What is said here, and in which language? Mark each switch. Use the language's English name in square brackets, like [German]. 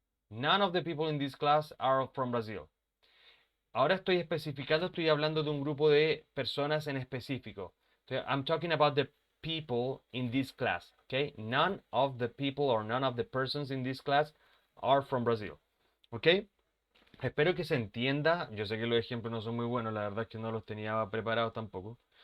[English] None of the people in this class are from Brazil. [Spanish] Ahora estoy especificando, estoy hablando de un grupo de personas en específico. [English] I'm talking about the people in this class, okay? None of the people or none of the persons in this class are from Brazil, okay? [Spanish] Espero que se entienda. Yo sé que los ejemplos no son muy buenos, la verdad es que no los tenía preparados tampoco.